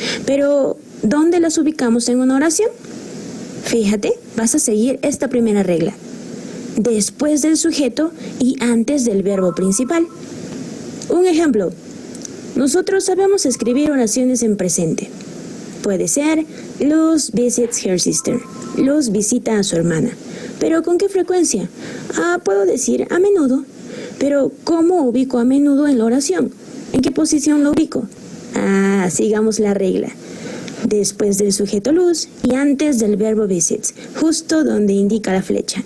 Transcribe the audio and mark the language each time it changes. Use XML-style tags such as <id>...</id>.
<es>Pero, ¿dónde las ubicamos en una oración? Fíjate, vas a seguir esta primera regla. Después del sujeto y antes del verbo principal. Un ejemplo. Nosotros sabemos escribir oraciones en presente. Puede ser,</es> <en>Luz visits her sister.</en> <es>Luz visita a su hermana. ¿Pero con qué frecuencia? Puedo decir a menudo. Pero, ¿cómo ubico a menudo en la oración? ¿En qué posición lo ubico? Sigamos la regla. Después del sujeto Luz y antes del verbo visits, justo donde indica la flecha.</es>